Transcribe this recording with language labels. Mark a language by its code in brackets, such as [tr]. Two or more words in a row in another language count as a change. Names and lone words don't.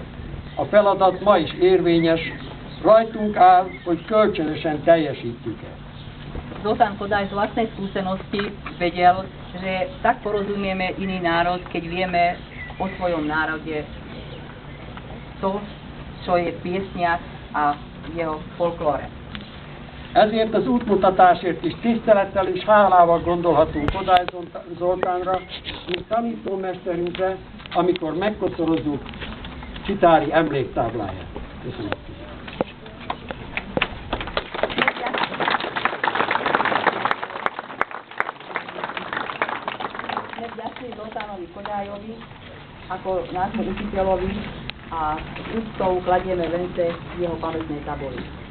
[hu] A feladat ma is érvényes, rajtunk áll, hogy kölcsönösen teljesítjük ezt. [sk] Zoltán Kodály z vlastnej skúsenosti vedel, že tak porozumieme iný národ, keď vieme o svojom národe to, čo je v piesniach a jeho folklóre. [hu] Ezért az útmutatásért is tisztelettel és hálával gondolhatunk Kodály Zoltánra, mint tanítómesterünkre, amikor megkocorozzuk Csitári emléktábláját. Köszönöm. [sk] Vďačný Zoltánovi Kodályovi ako nášmu učiteľovi a s úctou kladieme vence jeho pamätnej tabuli.